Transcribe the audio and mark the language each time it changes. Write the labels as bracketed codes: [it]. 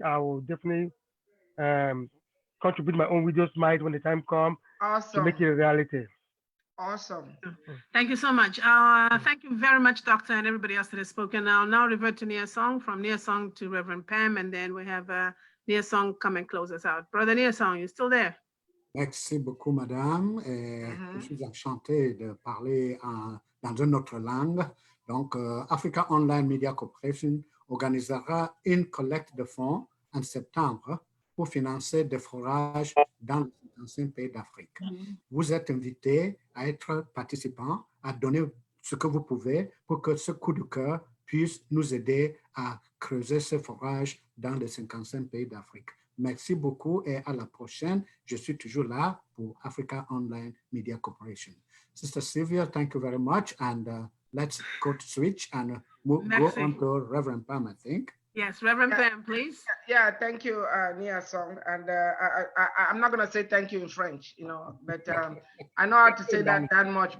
[en] I will definitely contribute my own videos, when the time comes, to make it a reality. Awesome. Thank you so much. Thank you very much, Doctor, and everybody else that has spoken. I'll now revert to Nia Song, from Nia Song to Reverend Pam, and then we have Nia Song come and close us out. Brother Nia Song, you still there? [fr] Merci beaucoup, madame. Je suis enchanté de parler dans une autre langue. Donc, Africa Online Media Corporation organisera une collecte de fonds en septembre pour financer des forages dans les anciens pays d'Afrique. Vous êtes invités à être participants, à donner ce que vous pouvez pour que ce coup de cœur puisse nous aider à creuser ces forages dans les 55 pays d'Afrique. Merci beaucoup et à la prochaine. Je suis toujours là pour Africa Online Media Corporation. [en] Sister Sylvia, thank you very much. And let's go to switch and go on to Reverend Pam, I think. Yes, Reverend Pam, please. Yeah, thank you, Nia Song. And I'm not going to say thank you in French, but I know how to say that much.